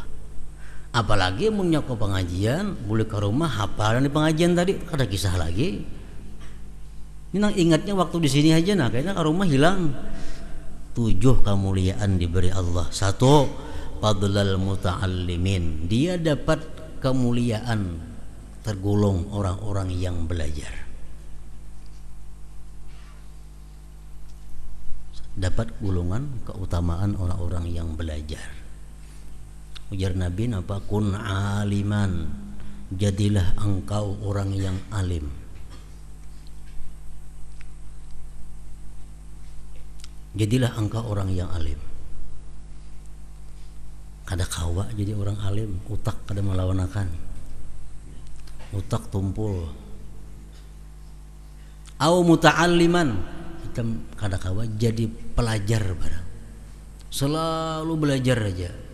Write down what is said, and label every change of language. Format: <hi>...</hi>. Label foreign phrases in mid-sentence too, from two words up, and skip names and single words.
<bjn>Apalagi punya ke pengajian, boleh ke rumah hafalan di pengajian tadi kada kisah lagi. Ini nang ingatnya waktu di sini aja, nah kayaknya ke rumah hilang.</bjn> <id>7 kemuliaan diberi Allah.</id> <ar>1, فضل المتعلمين,</ar> <id>dia dapat kemuliaan tergolong orang-orang yang belajar. Dapat golongan keutamaan orang-orang yang belajar.</id> <bjn>Ujar Nabi apa?</bjn> <ar>كن عالما,</ar> <id>jadilah engkau orang yang alim. Jadilah engkau orang yang alim.</id> <bjn>Kada kawa jadi orang alim, utak kada melawanakan, utak tumpul.</bjn> <ar>أو متعلما,</ar> <bjn>kita kada kawa jadi pelajar barang, selalu belajar aja.</bjn>